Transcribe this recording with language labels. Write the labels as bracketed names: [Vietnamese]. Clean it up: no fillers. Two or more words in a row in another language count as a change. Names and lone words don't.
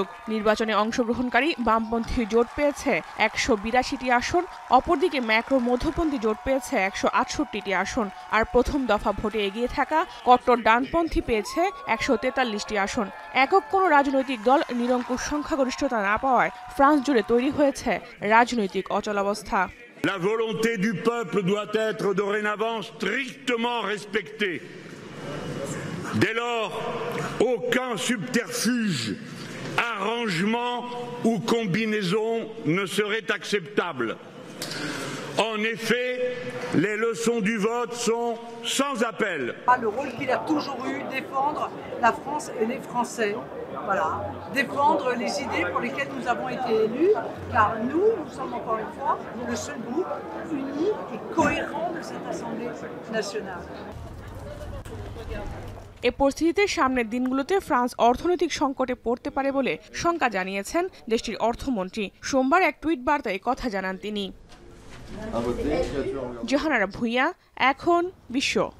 [Bangla] নির্বাচনে অংশগ্রহণকারী বামপন্থী জোট পেয়েছে ১৮২টি আসন, অপরদিকে ম্যাক্রো মধ্যপন্থী জোট পেয়েছে ১৬৮টি আসন। আর প্রথম দফা ভোটে এগিয়ে থাকা কট্টর ডানপন্থী পেয়েছে ১৪৩টি আসন। একক কোনো রাজনৈতিক দল নিরঙ্কুশ সংখ্যাগরিষ্ঠতা না পাওয়ায় ফ্রান্স জুড়ে তৈরি হয়েছে রাজনৈতিক অচলাবস্থা। [French] La volonté du peuple doit être dorénavant strictement respectée. Dès lors, aucun subterfuge, arrangement ou combinaison ne serait acceptable. En effet, les leçons du vote sont sans appel. Le rôle qu'il a toujours eu, défendre la France et les Français. Voilà, défendre les idées pour lesquelles nous avons été élus, car nous sommes encore une fois le seul groupe uni et cohérent de cette Assemblée nationale. [Bangla] এ পরিস্থিতিতে সামনের দিনগুলোতে ফ্রান্স অর্থনৈতিক সংকটে পড়তে পারে বলে শঙ্কা জানিয়েছেন দেশটির অর্থমন্ত্রী। সোমবার এক টুইট বার্তায় কথা জানান তিনি। জাহানারা ভুঁইয়া, এখন বিশ্ব।